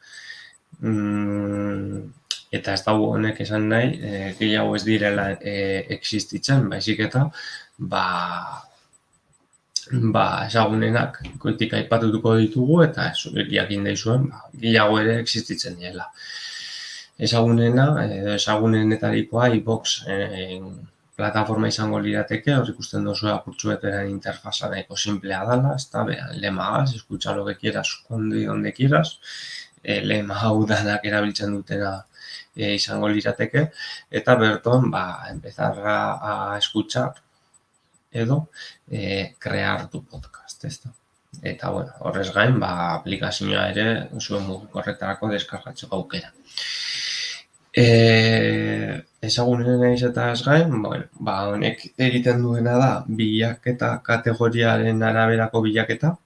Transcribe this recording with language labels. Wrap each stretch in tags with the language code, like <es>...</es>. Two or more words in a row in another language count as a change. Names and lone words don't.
<eu>eta ez dago honek esan nahi, gehiago ez direla existitzen, baizik eta, ezagunenak goitik aipatuko ditugu, eta jakin daizuen, gehiago ere existitzen direla. Ezagunenetarikoa iVoox plataforma izango lirateke, hor ikusten duzu apurtxuetaren interfaza nahiko simplea dela, ezta, lemagaz,</eu> <es>escucha lo que quieras, cuando y donde quieras,</es> <eu>lema hau danak erabiltzen dutena izango lirateke, eta berton,</eu> <es>empezar a escuchar edo crear tu podcast,</es> <eu>ezta. Eta, horrez gain, aplikazioa ere zuen mugikorretarako deskargatzeko aukera. Ezagunen naiz eta ez gain, honek egiten duena da bilaketa kategoriaren araberako bilaketa.</eu>